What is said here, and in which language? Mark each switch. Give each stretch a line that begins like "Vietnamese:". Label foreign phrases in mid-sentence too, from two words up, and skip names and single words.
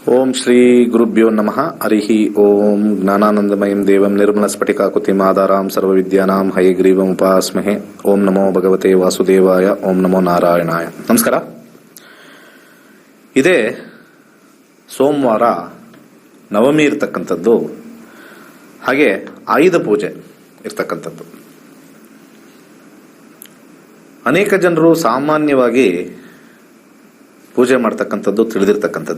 Sanskrit: ಶ್ರೀ ಗುರುಭ್ಯೋ ನಮಃ. ಹರಿಹಿ ಓಂ. ಜ್ಞಾನಾನಂದಮಯಂ ದೇವಂ ನಿರ್ಮಲಸ್ಫಟಿಕಾಕೃತಿಂ ಆಧಾರಾಂ ಸರ್ವವಿದ್ಯಾನಾಂ ಹಯಗ್ರೀವಮುಪಾಸ್ಮಹೇ. ಓಂ ನಮೋ ಭಗವತೆ ವಾಸುದೇವಾಯ. ಓಂ ನಮೋ ನಾರಾಯಣಾಯ. ನಮಸ್ಕಾರ.
Kannada: ಇದೇ ಸೋಮವಾರ ನವಮಿ ಇರ್ತಕ್ಕಂಥದ್ದು, ಹಾಗೆ ಆಯುಧ ಪೂಜೆ ಇರ್ತಕ್ಕಂಥದ್ದು. ಅನೇಕ ಜನರು ಸಾಮಾನ್ಯವಾಗಿ ಪೂಜೆ ಮಾಡ್ತಕ್ಕಂಥದ್ದು ತಿಳಿದಿರ್ತಕ್ಕಂಥದ್ದೇ.